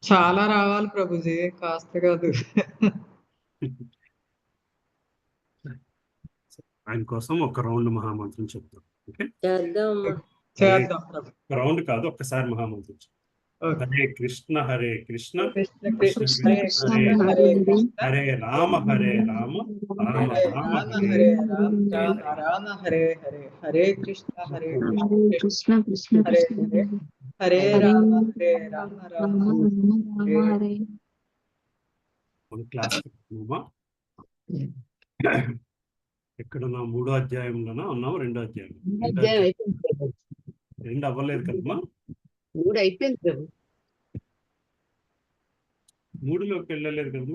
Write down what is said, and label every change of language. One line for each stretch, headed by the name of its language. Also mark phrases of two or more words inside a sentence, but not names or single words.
Telugu: చాలా రావాలి ప్రభుజీ, కాస్త కాదు. ఆయన కోసం ఒక రౌండ్ మహామంత్రం చెప్తాం. ఓకే, చేద్దామమ్మా. చేద్దాం ప్రభు. ఒక రౌండ్ కాదు, ఒక్కసారి మహామంత్రం చెప్తాం. ఓకే.
Sanskrit: హరే కృష్ణ హరే కృష్ణ కృష్ణ కృష్ణ కృష్ణ కృష్ణ హరే హరే హరే కృష్ణ హరే హరే రామ రామ హరే రామ రామ హరే హరే రామ హరే. రామ రామ హరే హరే, హరే కృష్ణ హరే కృష్ణ హరే కృష్ణ కృష్ణ కృష్ణ హరే కృష్ణ హరే, హరే హరే రామ హరే రామ రామ రామ రామ హరే. హరే.
Telugu: మన క్లాస్ ఎక్కడున్నా? 3వ అధ్యాయంలోనా ఉన్నాము? 2వ అధ్యాయం? అధ్యాయం అయిపోయింది ప్రభు. 2 అవ్వలేదు కదమ్మా? 3 అయిపోయింది ప్రభు. 3లోకి వెళ్ళలేదు కదమ్మా?